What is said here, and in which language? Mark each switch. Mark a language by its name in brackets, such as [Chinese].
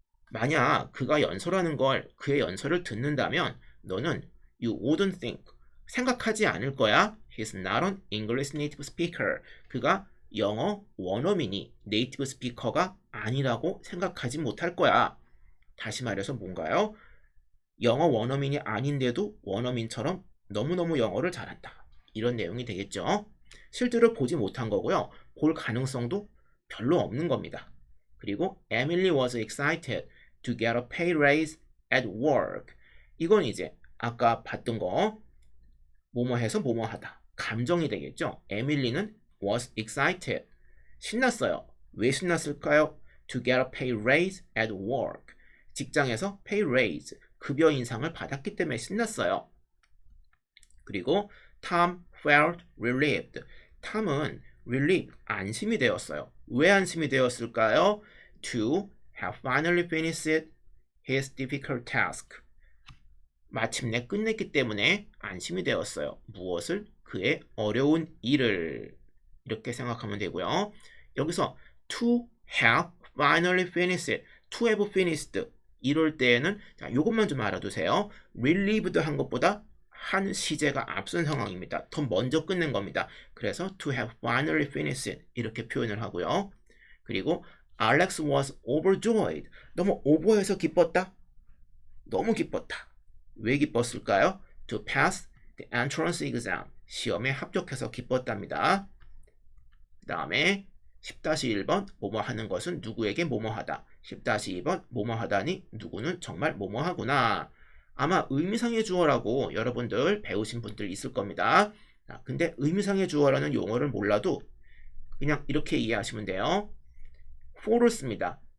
[Korean] 만약 그가 연설하는 걸, 그의 연설을 듣는다면 너는 [English] you wouldn't think, [Korean] 생각하지 않을 거야. [English] He's not an English native speaker. [Korean] 그가 영어 원어민이 네이티브 스피커가 아니라고 생각하지 못할 거야. 다시 말해서 뭔가요? 영어 원어민이 아닌데도 원어민처럼 너무너무 영어를 잘한다. 이런 내용이 되겠죠. 실제로 보지 못한 거고요. 볼 가능성도 별로 없는 겁니다. 그리고 [English] Emily was excited to get a pay raise at work. [Korean] 이건 이제 아까 봤던 거 뭐뭐 해서 뭐뭐 하다. 감정이 되겠죠. [English] 에밀리는 was excited. [Korean] 신났어요. 왜 신났을까요? [English] To get a pay raise at work. [Korean] 직장에서 pay raise, 급여 인상을 받았기 때문에 신났어요. 그리고 [English] Tom felt relieved. [Korean] 탐은 relieved, 안심이 되었어요. 왜 안심이 되었을까요? [English] To have finally finished his difficult task. [Korean] 마침내 끝냈기 때문에 안심이 되었어요. 무엇을? 그의 어려운 일을. 이렇게 생각하면 되고요. 여기서 [English] to have finally finished, to have finished [Korean] 이럴 때에는 자, 이것만 좀 알아두세요. relieved 한 것보다 한 시제가 앞선 상황입니다. 더 먼저 끝낸 겁니다. 그래서 [English] to have finally finished [Korean] 이렇게 표현을 하고요. 그리고 [English] Alex was overjoyed. [Korean] 너무 오버해서 기뻤다? 너무 기뻤다. 왜 기뻤을까요? [English] To pass the entrance exam. [Korean] 시험에 합격해서 기뻤답니다. 그 다음에 10-1번 뭐뭐 하는 것은 누구에게 뭐뭐 하다. 10-2번 뭐뭐 하다니 누구는 정말 뭐뭐 하구나. 아마 의미상의 주어라고 여러분들 배우신 분들 있을 겁니다. 근데 의미상의 주어라는 용어를 몰라도 그냥 이렇게 이해하시면 돼요. for를 씁니다.